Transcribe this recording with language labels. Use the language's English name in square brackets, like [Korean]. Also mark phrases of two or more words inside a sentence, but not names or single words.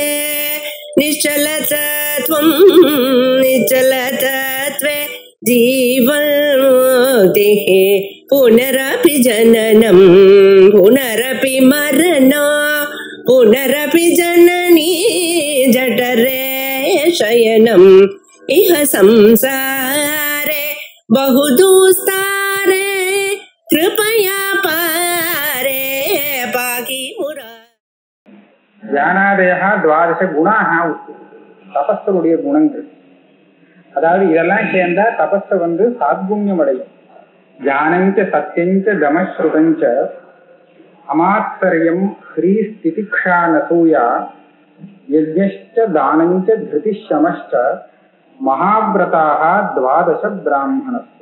[Sanskrit] निश्चलतत्वं निश्चलतत्वे जीवन्मुक्तिः पुनरपि जननं पुनरपि मरणं पुनरपि जननी जठरे शयनम् इह संसारे बहुदुस्तारे कृपया पारे पाहि मुरा. ज्ञानादया द्वादश गुणाः [Tamil] தபஸ்தருடைய குணங்கள். அதாவது இதெல்லாம் சேர்ந்தா தபஸ சாத்குண்யம் அடையும். [Sanskrit] ज्ञानञ्च सत्यञ्च दमश्श्रुतञ्च अमात्सर्यं ह्रीः तितिक्षा अनसूया यज्ञश्च दानञ्च धृतिश्शमश्च महाव्रता द्वादश ब्राह्मणस्य.